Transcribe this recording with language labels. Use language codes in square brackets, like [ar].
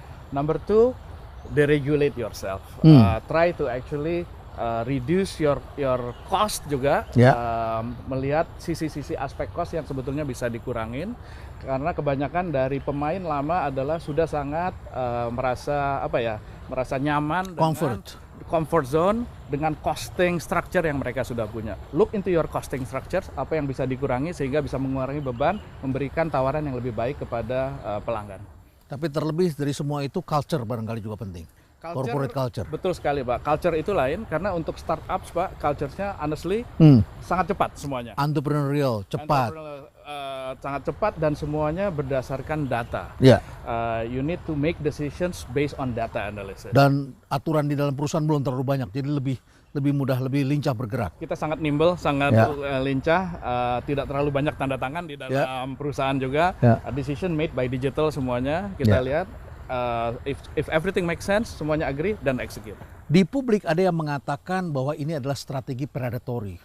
[en] Number two, deregulate yourself. Try to actually reduce your cost [id] juga, melihat sisi-sisi aspek cost yang sebetulnya bisa dikurangin karena kebanyakan dari pemain lama adalah sudah sangat merasa nyaman dengan comfort zone dengan costing structure yang mereka sudah punya. [en] Look into your costing structure, [id] apa yang bisa dikurangi sehingga bisa mengurangi beban, memberikan tawaran yang lebih baik kepada pelanggan. Tapi terlebih dari semua itu culture barangkali juga penting. [en] Corporate culture. [id] Betul sekali, Pak. Culture itu lain karena untuk startups, Pak, culture-nya honestly sangat cepat semuanya. Entrepreneurial, cepat. Sangat cepat dan semuanya berdasarkan data. [en] You need to make decisions based on data analysis. [id] Dan aturan di dalam perusahaan belum terlalu banyak, jadi lebih mudah, lebih lincah bergerak. Kita sangat nimble, sangat lincah, tidak terlalu banyak tanda tangan di dalam perusahaan juga. [en] Decision made by digital [id] semuanya. Kita lihat. [en] If everything makes sense, semuanya agree dan execute. [id] Di publik ada yang mengatakan bahwa ini adalah strategi predatory.